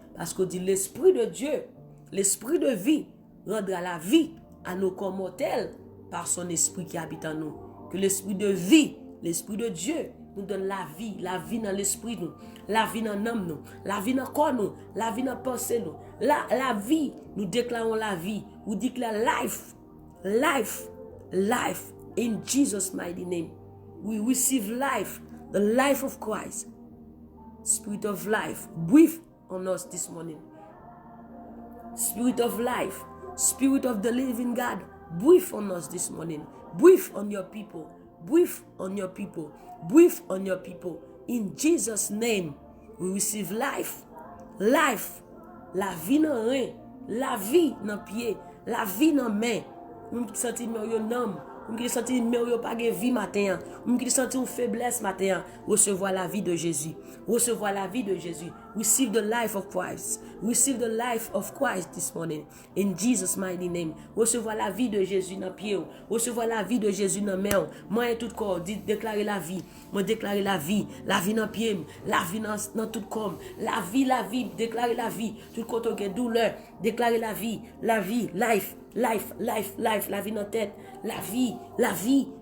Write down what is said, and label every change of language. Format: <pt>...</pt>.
<fr>Parce qu'on dit l'Esprit de Dieu, l'Esprit de vie rendra la vie à nos corps mortels par son Esprit qui habite en nous. Que l'Esprit de vie, l'Esprit de Dieu nous donne la vie dans l'esprit nous, la vie dans l'âme nous, la vie dans le corps nous, la vie dans la pensée nous. La vie, nous déclarons la vie. Nous déclarons</fr> <en>life, in Jesus' mighty name. We receive life, the life of Christ. Spirit of life, breathe on us this morning. Spirit of life, Spirit of the living God, breathe on us this morning. Breathe on your people. Breathe on your people. Breathe on your people. In Jesus' name, we receive life.</en> <fr>Life. La vie dans rien. La vie dans pied. La vie dans main. Nous senti un homme. Nous senti pas de vie matin. Nous senti une faiblesse matin. Recevoir la vie de Jésus. Recevoir la vie de Jésus.</fr> <en>Receive the life of Christ. Receive the life of Christ this morning. In Jesus' mighty name.</en> <fr>Recevoir la vie de Jésus dans pied. Recevoir la vie de Jésus dans main. Moi et tout corps, déclarer la vie. Moi déclarer la vie dans pied, la vie dans tout corps. La vie, déclarer la vie. Tout côté de douleur, déclarer la vie, life, la vie dans tête, la vie.</fr>